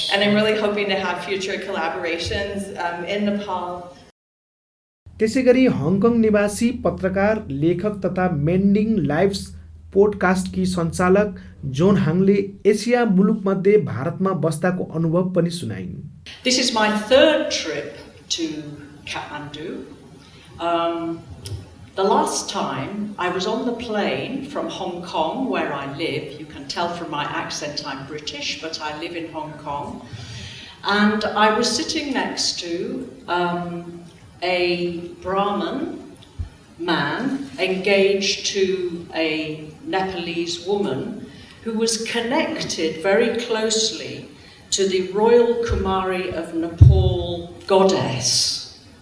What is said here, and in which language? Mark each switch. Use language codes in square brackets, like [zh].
[en] And I'm really hoping to have future collaborations in Nepal. [ne] त्यसैगरी Hong Kong निवासी पत्रकार, लेखक तथा मेन्डिङ लाइफ्स पोडकास्टकी सञ्चालक जोन हाङले एसिया मुलुकमध्ये भारतमा बस्दाको अनुभव पनि सुनाइन्। [en] This is my third trip to Kathmandu. The last time I was on the plane from Hong Kong, where I live. You can tell from my accent I'm British, but I live in Hong Kong. And I was sitting next to a Brahmin man engaged to a Nepalese woman who was connected very closely to the Royal Kumari of Nepal goddess.